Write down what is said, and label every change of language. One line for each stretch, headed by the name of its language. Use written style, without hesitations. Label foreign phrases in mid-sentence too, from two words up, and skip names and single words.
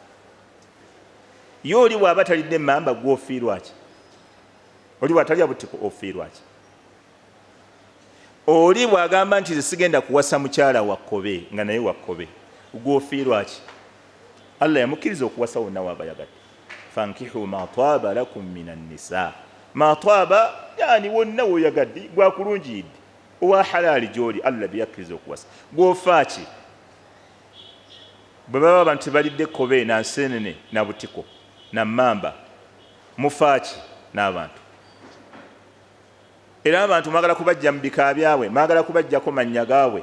Ganda: Ye oli bw'aba talidde mmamba gwe ofiirwa ki? Oli bw'atalya butiko ofiirwa ki? Oli bw'agamba nti nze sigenda kuwasa mukyala wa kkobe nga naye wa kkobe, gwe ofiirwa ki? Allah yamukkiriza okuwasa wonna w'abayagadde.
Arabic: فانكحوا ما طاب لكم من النساء. ما طاب
Ganda: yani wonna w'oyagadde gwakulungiyidde owa halaali gy'oli, Allah byakkiriza okuwasa. Gw'ofa ki? Bwe baba abantu balidde kkobe na nseenene na butiko na mmamba, mufa ki n'abantu? Era abantu mwagala kubajja mu bika byabwe, mwagala kubajjako mannya gaabwe.